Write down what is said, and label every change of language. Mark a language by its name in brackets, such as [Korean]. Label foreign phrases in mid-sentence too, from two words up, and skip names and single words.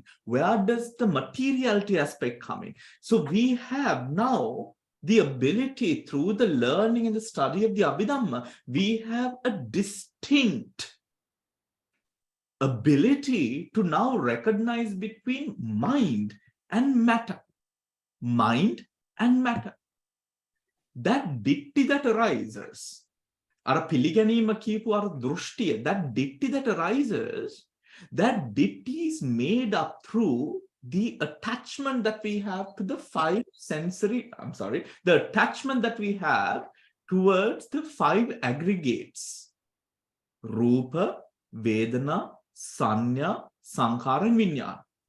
[English] Where does the materiality aspect come in? So we have now the ability, through the learning and the study of the Abhidhamma, we have a distinct ability to now recognize between mind and matter. Mind and matter. That ditti that arises, [Sinhala] අර පිළිගැනීම කියපු අර දෘෂ්ටිය, [English] that ditti that arises, that ditti is made up through the attachment that we have to the the attachment that we have towards the 5 aggregates. [Pali] Rupa, Vedana, Sanya, Sankhara, and Vinyana.